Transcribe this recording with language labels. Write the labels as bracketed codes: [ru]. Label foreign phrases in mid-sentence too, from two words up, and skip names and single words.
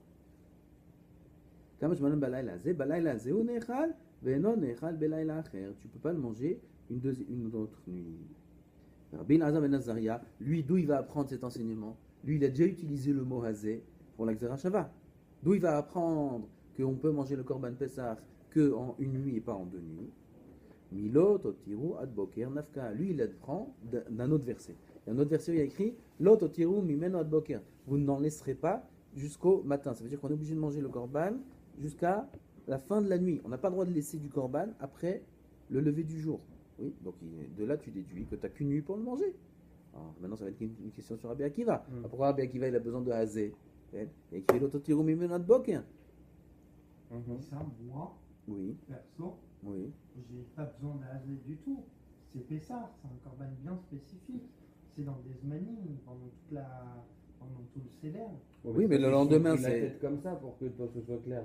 [fr] Tu peux pas le manger une autre nuit. Rabbi Elazar ben Azaria, lui, d'où il va apprendre cet enseignement? Lui, il a déjà utilisé le mot hazé pour la Xerashava. D'où il va apprendre qu'on peut manger le Korban Pessah qu'en une nuit et pas en 2 nuits. [he] מלא תותירו עד בקר נפקא. [fr] Lui, il apprend d'un autre verset. Il y a un autre verset où il y a écrit [he] לא תותירו ממנו עד בקר. [fr] Vous n'en laisserez pas jusqu'au matin. Ça veut dire qu'on est obligé de manger le Korban jusqu'à la fin de la nuit. On n'a pas le droit de laisser du Korban après le lever du jour. Oui, donc de là tu déduis que tu n'as qu'une nuit pour le manger. Alors, maintenant ça va être une question sur Rabbi Akiva. Pourquoi Rabbi Akiva il a besoin de hazé? Il y a écrit [he] לא תותירו ממנו עד בקר. [fr] Et ça, moi, Oui, perso, oui. j'ai pas besoin d'haser du tout. C'est Pessah, c'est un corban bien spécifique. C'est dans des zmanim, pendant tout le célèbre. Oui, mais le lendemain, c'est... c'est- la tête comme ça pour que toi ce soit clair.